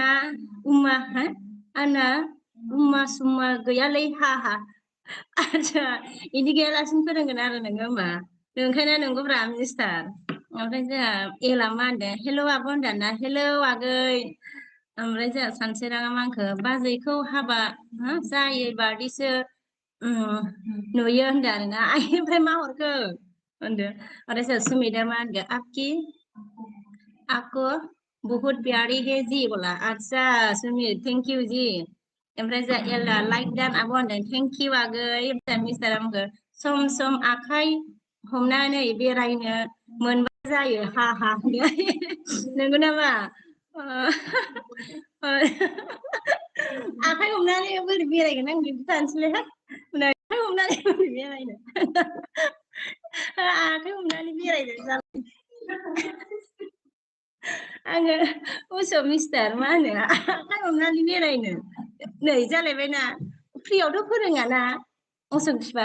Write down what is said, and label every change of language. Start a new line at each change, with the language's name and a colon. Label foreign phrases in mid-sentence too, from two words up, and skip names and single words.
Bodo: आंना सुमा गैयालै हा आच्छा इदि गैयालासिनो फोरोंगोन आरो नोङो होमबा नोंखायनो नंगौब्रा मिस्टार ओमफ्राय जोंहा एला मा होनदों हेलौ आब' होनदाना हेलौ आगै ओमफ्राय जोंहा सानसेराङा मा होनखो बाजैखौ हाबा जायै बादिसो नुयो होनदों आरोना ओमफ्राय मा हरखो होनदों ओमफ्राय जोंहा सुमिता मा होनदों
Hindi: आपको बहुत प्यारी है जी बोला अच्छा सुमित
English: thank you
Bodo: जी ओमफ्राय जोंहा एला लाइक दान आब' होनदों
English: thank you
Bodo: आगै ओमफ्राय मिस्टारा बुंखो सम सम आखाइ हमनानै बेरायनो मोनबा जायो हा नंगौ नामा आखाइ हमनानै बोरै बेरायगोन आं बिदि थानोसैलै आखाइ हमनानै बोरै बेरायनो आखाइ हमनानै बेरायनो आङो उसो मिस्टार मा होनो आखाइ हमनानै बेरायनो नै जालायबायना फ्रियावथ' फोरोङाना असक बिफा